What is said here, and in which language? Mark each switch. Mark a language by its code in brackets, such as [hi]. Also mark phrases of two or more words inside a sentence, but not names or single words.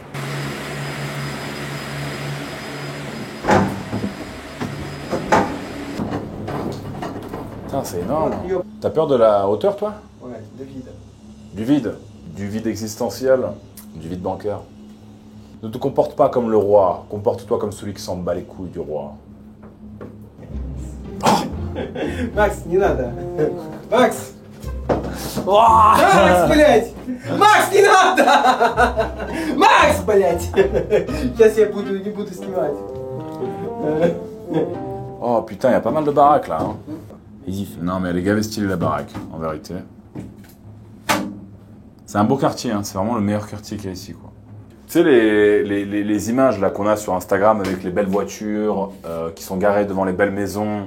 [fr] Putain, c'est énorme. T'as peur de la hauteur, toi? Ouais, de vide. Du vide. Du vide existentiel. Du vide bancaire. Ne te comporte pas comme le roi. Comporte-toi comme celui qui s'en bat les couilles du roi. [ru] Макс, не надо. Макс! Макс, блядь! Макс, не надо! Макс, блядь! Сейчас я не буду снимать. [fr] Oh putain, il y a pas mal de baraques là. Hein. Non mais elle est gavée stylée la baraque, en vérité. C'est un beau quartier, hein. C'est vraiment le meilleur quartier qu'il y a ici, quoi. Tu sais les images là qu'on a sur Instagram avec les belles voitures qui sont garées devant les belles maisons.